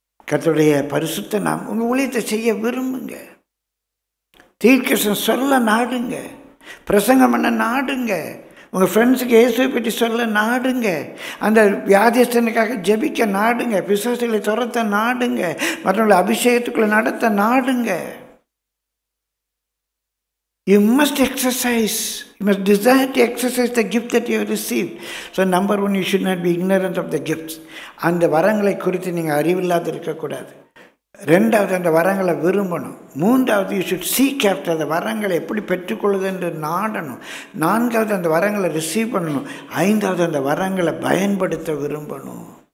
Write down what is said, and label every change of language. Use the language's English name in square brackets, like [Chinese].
[Tamil] கர்த்தருடைய பரிசுத்த நாம் உங்கள் ஊழியத்தை செய்ய விரும்புங்க. தீர்க்கதரிசனம் சொல்ல நாடுங்க, பிரசங்கம் பண்ண நாடுங்க, உங்கள் ஃப்ரெண்ட்ஸுக்கு இயேசுவை பற்றி சொல்ல நாடுங்க, அந்த வியாதியஸ்தனுக்காக ஜெபிக்க நாடுங்க, பிசாசுகளை துரத்த நாடுங்க, மற்றவங்களை அபிஷேகத்துக்குள்ளே நடத்த நாடுங்க. [English] You must exercise, you must desire to exercise the gift that you have received. So number one, you should not be ignorant of the gifts. [Tamil] அந்த வரங்களை குறித்து நீங்கள் அறிவில்லாத இருக்கக்கூடாது. 2வது, அந்த வரங்களை விரும்பணும். 3வது, [English] you should seek after, [Tamil] அந்த வரங்களை எப்படி பெற்றுக்கொள்வது என்று நாடணும். 4வது, அந்த வரங்களை ரிசீவ் பண்ணணும். 5வது, அந்த வரங்களை பயன்படுத்த விரும்பணும்.